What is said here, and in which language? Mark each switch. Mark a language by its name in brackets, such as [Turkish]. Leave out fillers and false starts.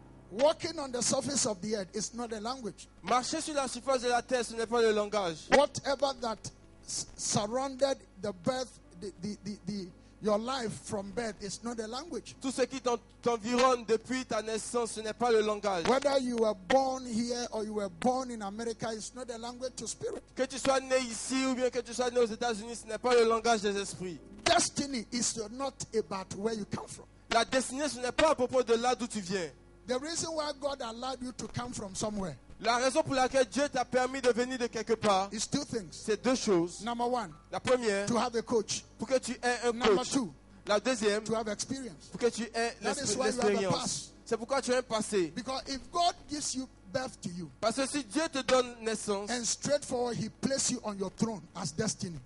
[English] Walking on the surface of the earth is not a language. [French] Marcher sur la surface de la terre, ce n'est pas le langage. [English] Whatever that surrounded the birth, your life from birth is not a language. [French] Tout ce qui t'environne depuis ta naissance, ce n'est pas le langage. [English] Whether you were born here or you were born in America, it's not a language to spirit. [French] Que tu sois né ici ou bien que tu sois né aux États-Unis, ce n'est pas le langage des esprits. [English] Destiny is not about where you come from. [French] La destinée, ce n'est pas à propos de là d'où tu viens. [English] The reason why God allowed you to come from somewhere [French] La raison pour laquelle Dieu t'a permis de venir de quelque part, [English] is two things. [French] c'est deux choses. [English] Number one, [French] La première, [English] to have a coach. [French] pour que tu aies un [English] Number [French] coach. [English] two, [French] La deuxième, [English] to have experience. [French] pour que tu aiais [English] That is why you have a [French] l'expérience. [English] pass. [French] C'est pourquoi tu as un passé. [English] Because if God gives you birth to you, [French] Parce que si Dieu te donne naissance, [English] and straightforward, He places you on your throne as destiny.